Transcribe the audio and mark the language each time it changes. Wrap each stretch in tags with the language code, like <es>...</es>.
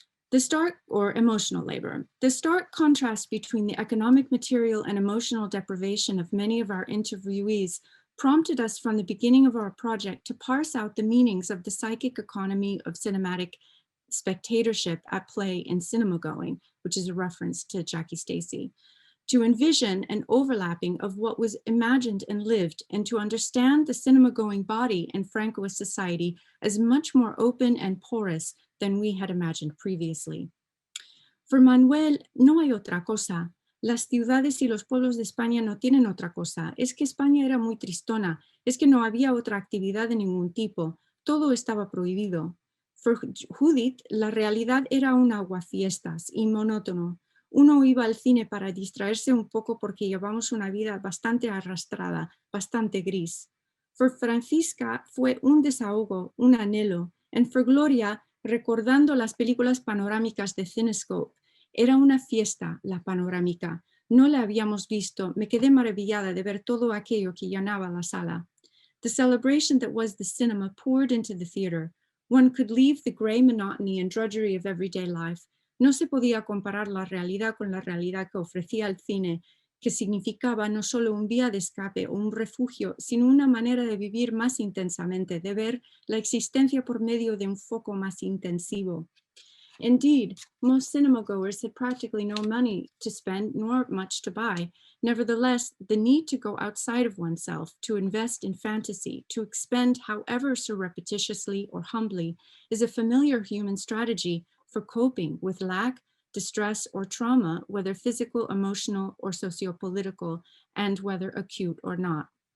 <en>The stark, or emotional labor, the stark contrast between the economic, material, and emotional deprivation of many of our interviewees prompted us from the beginning of our project to parse out the meanings of the psychic economy of cinematic spectatorship at play in cinema going, which is a reference to Jackie Stacey. to envision an overlapping of what was imagined and lived, and to understand the cinema-going body in Francoist society as much more open and porous than we had imagined previously. For Manuel,</en> <es>no hay otra cosa. Las ciudades y los pueblos de España no tienen otra cosa. Es que España era muy tristona. Es que no había otra actividad de ningún tipo. Todo estaba prohibido.</es> <en>For Judith,</en> <es>la realidad era un aguafiestas y monótono. Uno iba al cine para distraerse un poco porque llevamos una vida bastante arrastrada, bastante gris.</es> <en>For Francisca</en> <es>fue un desahogo, un anhelo.</es> <en>And for Gloria,</en> <es>recordando las películas panorámicas de Cinescope, era una fiesta la panorámica. No la habíamos visto. Me quedé maravillada de ver todo aquello que llenaba la sala.</es> <en>The celebration that was the cinema poured into the theater. One could leave the gray monotony and drudgery of everyday life.</en> <es>No se podía comparar la realidad con la realidad que ofrecía el cine, que significaba no solo un vía de escape o un refugio, sino una manera de vivir más intensamente, de ver la existencia por medio de un foco más intensivo.</es> <en>Indeed, most cinema-goers had practically no money to spend nor much to buy. Nevertheless, the need to go outside of oneself, to invest in fantasy, to expend however surreptitiously or humbly, is a familiar human strategy for coping with lack, distress, or trauma, whether physical, emotional, or sociopolitical, and whether acute or not.</en>